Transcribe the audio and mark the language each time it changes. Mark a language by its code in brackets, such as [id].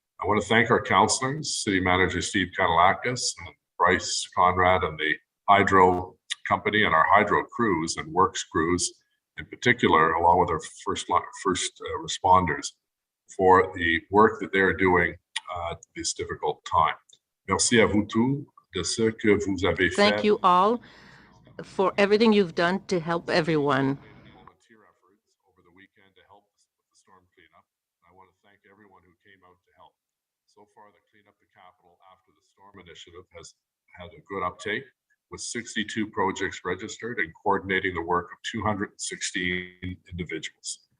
[en] I want to thank our councillors, City Manager Steve Kanalakis and Bryce Conrad and the Hydro Company and our Hydro crews and Works crews in particular, along with our first responders, for the work that they're doing at this difficult time. [fr] Merci à vous tous de ce que vous avez fait. [en] Thank you all for everything you've done to help everyone. Volunteer efforts over the weekend to help with the storm cleanup. I want to thank everyone who came out to help. So far, the Clean Up the Capital After the Storm initiative has had a good uptake, with 62 projects registered and coordinating the work of 216 individuals.